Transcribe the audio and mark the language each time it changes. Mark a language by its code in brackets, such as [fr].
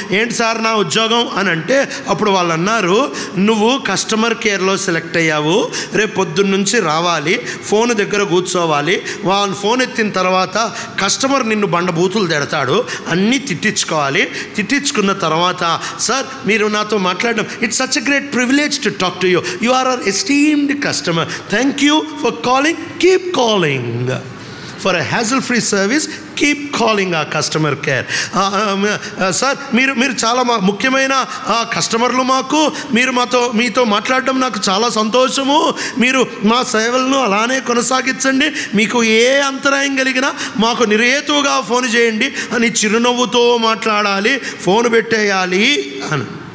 [te] ఏంటి సార్ నా ఉద్యోగం అని అంటే, అప్పుడు వాళ్ళు అన్నారు, నువ్వు కస్టమర్ కేర్లో సెలెక్ట్ అయ్యావు, రేపు పొద్దున్న నుంచి రావాలి, ఫోన్ దగ్గర కూర్చోవాలి, వాళ్ళు ఫోన్ ఎత్తిన తర్వాత కస్టమర్ నిన్ను బండబూతులు తిడతాడు, అన్నీ తిట్టించుకోవాలి. తిట్టించుకున్న తర్వాత, సార్ మీరు నాతో మాట్లాడడం, [en] It's such a great privilege to talk to you, you are our esteemed customer, thank you for calling, keep calling. For a hassle-free service, keep calling our customer care. [te] Sir మీరు చాలా ముఖ్యమైన కస్టమర్లు మాకు, మీతో మాట్లాడడం నాకు చాలా సంతోషము, మీరు మా సేవలను అలానే కొనసాగించండి, మీకు ఏ అంతరాయం కలిగినా మాకు నిర్హేతువుగా ఫోన్ చేయండి అని చిరునవ్వుతో మాట్లాడాలి, ఫోన్ పెట్టేయాలి అని.